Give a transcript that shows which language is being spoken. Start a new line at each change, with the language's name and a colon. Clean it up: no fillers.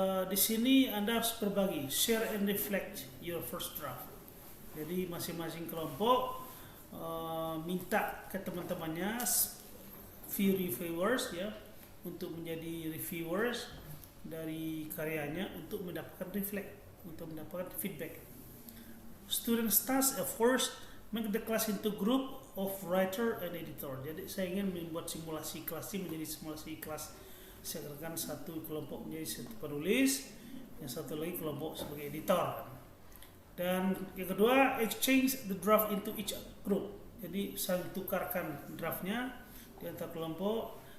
Indonesian: Di sini Anda harus berbagi,
English: share and reflect your first draft.
Indonesian: Jadi masing-masing kelompok minta ke teman-temannya
English: few reviewers
Indonesian: ya untuk menjadi reviewers dari karyanya untuk mendapatkan reflect, untuk mendapatkan feedback.
English: Student starts at first make the class into group of writer and editor.
Indonesian: Jadi saya ingin membuat simulasi kelas ini menjadi simulasi kelas. Saya katakan satu kelompok menjadi satu penulis, yang satu lagi kelompok sebagai editor. Dan yang kedua,
English: exchange the draft into each group.
Indonesian: Jadi saling tukarkan draftnya di antara kelompok.